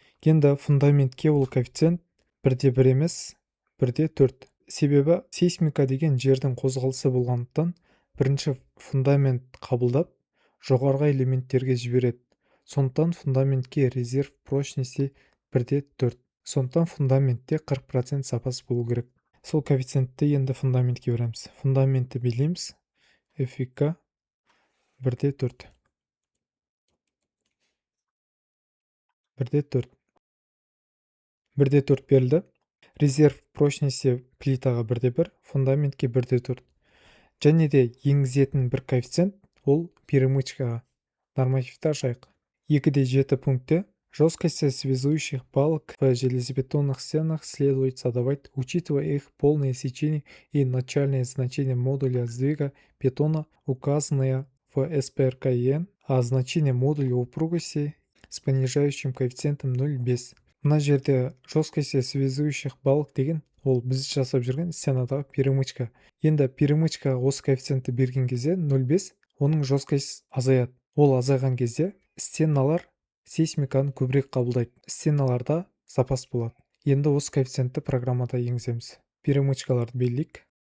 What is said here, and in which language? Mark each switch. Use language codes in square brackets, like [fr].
[kk] Енді фундаментке ол коэффициент 1:1 емес, 1:4. Себебі сейсмика деген жердің қозғалысы болғандықтан, бірінші фундамент қабылдап, жоғарғы элементтерге жібереді. Сондықтан фундаментке резерв прочности 1:4. Сондықтан фундаментте 40% запас болу керек. Сол коэффициентті енді фундаментке береміз. Фундаментті белгілейміз. FVK 1:4. 1:4. 1:4 берілді. Резерв прочности плитаға 1:1, фундаментке 1:4. Және де енгізетін бір коэффициент ол перемычкаға. Нормативті ашайық. [ru] 2:7 пункте жесткости связующих балок в железобетонных стенах следует задавать, учитывая их полное сечение и начальное значение модуля сдвига бетона, указанное в СПРКН, а значение модуля упругости с понижающим коэффициентом 0,5. [kk] Мына жерде [ru] жесткости связующих балок [kk] деген ол біз жасап жүрген стенадағы перемычка. Енді перемычкаға осы коэффициентті берген кезде 0,5, оның жесткость азаяды. Ол азайған кезде стеналар сейсмиканы көбірек қабылдайды. Стеналарда запас болады. Енді осы коэффициентті программада енгіземіз. Перемычкаларды белгілейік.